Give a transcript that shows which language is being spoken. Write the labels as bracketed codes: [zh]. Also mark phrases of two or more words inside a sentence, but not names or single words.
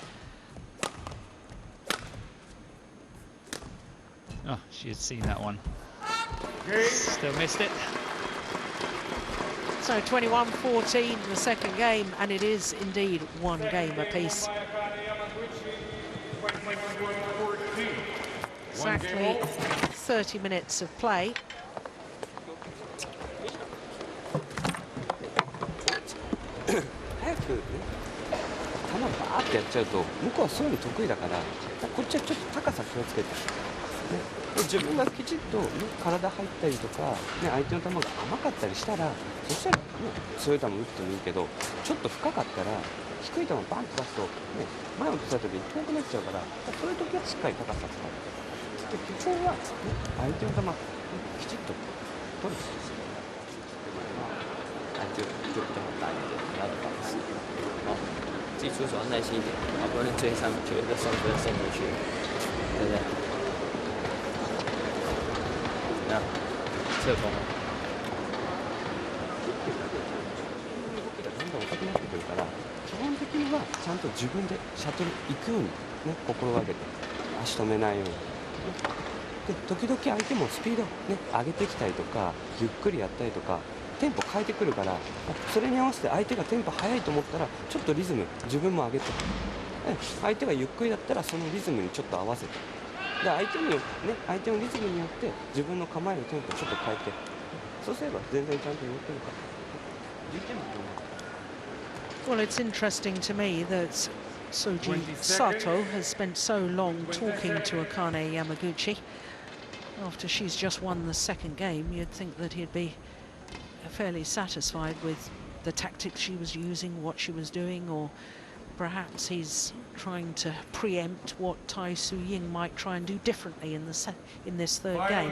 [en] Oh, she had seen that one. Game. Still missed it. So 21-14 the second game, and it is indeed one game apiece. Exactly 30 minutes of play. [ja] 早くね、球バーってやっちゃうと向こうはそういうの得意だから、こっちはちょっと高さ気をつけて、ね、で自分がきちっと、ね、体入ったりとか、ね、相手の球が甘かったりしたら、そしたら、ね、強い球打ってもいいけど、ちょっと深かったら低い球バンと出すと、ね、前を落とした時に遠くなっちゃうから、そういう時はしっかり高さ使う。で基本は、ね、相手の球、ね、きちっと取る。 [zh] 就比较好打一点，不要保持。哦，自己出手要耐心一点，好不容易追上球，一个送球送回去，对不对？怎么样？侧攻。 [ja] どんどん遅くなってくるから、基本的にはちゃんと自分でシャトル行くように、ね、心がけて足止めないように。で時々相手もスピード、ね、上げてきたりとかゆっくりやったりとかテンポ変えてくるから、それに合わせて相手がテンポ速いと思ったらちょっとリズム自分も上げて、相手がゆっくりだったらそのリズムにちょっと合わせて、で相手のリズムによって自分の構えるテンポちょっと変えて、そうすれば全然ちゃんと動けるから。11点も [en] Well, it's interesting to me that Soji Sato has spent so long talking to Akane Yamaguchi. After she's just won the second game, you'd think that he'd be fairly satisfied with the tactics she was using, what she was doing, or perhaps he's trying to preempt what T.T.Ying might try and do differently in this third game.